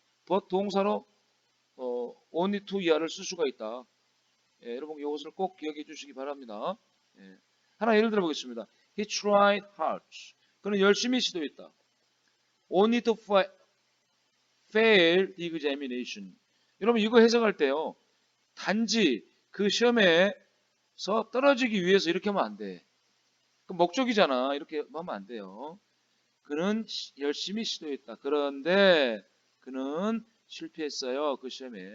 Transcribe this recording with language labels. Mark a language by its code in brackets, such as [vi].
[ko] but 동사로 only to 이하를 쓸 수가 있다. 예, 여러분 이것을 꼭 기억해 주시기 바랍니다. 예. 하나 예를 들어 보겠습니다. [en] He tried hard. [ko] 그는 열심히 시도했다. [en] Only to fail the examination. [ko] 여러분 이거 해석할 때요. 단지 그 시험에서 떨어지기 위해서 이렇게 하면 안 돼. 그 목적이잖아. 이렇게 하면 안 돼요. 그는 열심히 시도했다. 그런데 그는 실패했어요. 그 시험에.